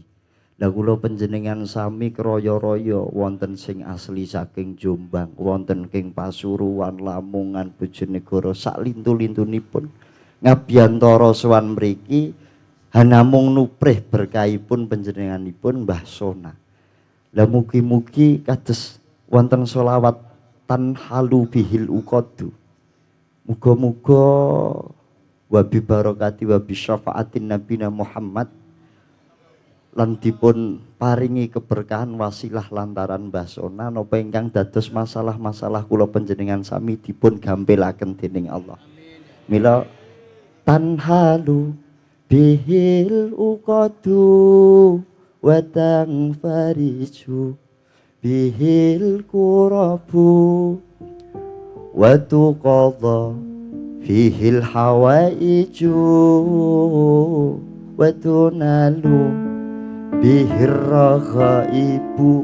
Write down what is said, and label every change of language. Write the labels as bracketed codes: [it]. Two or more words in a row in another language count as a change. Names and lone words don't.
[jv] Lah kula panjenengan sami kraya-raya wonten sing asli saking Jombang, wonten king Pasuruan, Lamongan, Bojonegoro, sak lintu-lintunipun ngabiyantara sowan mriki hanamung nuprih berkahipun panjenenganipun Mbah Sona. Lah mugi-mugi kados wonten sholawat [ar] تنحل به العقد. [jv] Muga-muga [ar] وببركة وبشفاعة نبينا محمد [jv] lan dipun paringi keberkahan wasilah lantaran Mbah Sona napa ingkang dados masalah-masalah kula panjenengan sami dipun gampelaken dening Allah. [ar] Mila تنحل به العقد وتنفرج به الكرب وتقضى به الحوائج وتنال به الرغائب.